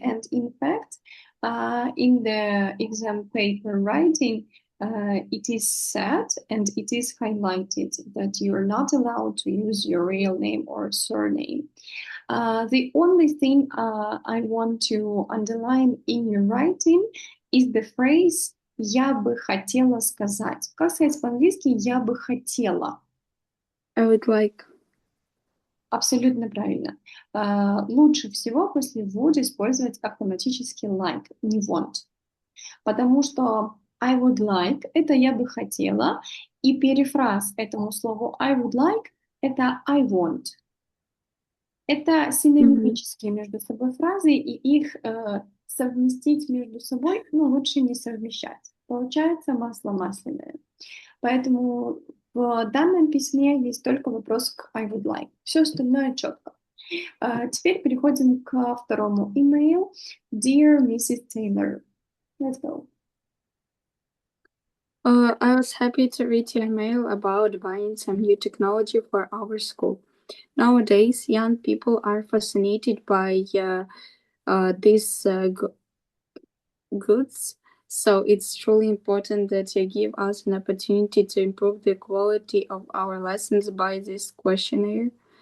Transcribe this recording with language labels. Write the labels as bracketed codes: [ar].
[en] And in fact, in the exam paper writing, it is said and it is highlighted that you are not allowed to use your real name or surname. The only thing I want to underline in your writing is the phrase «я бы хотела сказать». [ru] Как сказать по-английски «я бы хотела»? [en] I would like. [ru] Абсолютно правильно. Лучше всего после would использовать автоматически like, не want. Потому что I would like– это «я бы хотела», и перефраз этому слову I would like– это I want. Это синонимические между собой фразы, и их совместить между собой, лучше не совмещать. Получается масло масляное. Поэтому в данном письме есть только вопрос к I would like. Все остальное четко. Теперь переходим к второму email. [en] Dear Mrs. Taylor. Let's go. I was happy to read your mail about buying some new technology for our school. Nowadays, young people are fascinated by these goods, so it's truly important that you give us an opportunity to improve the quality of our lessons by this questionnaire.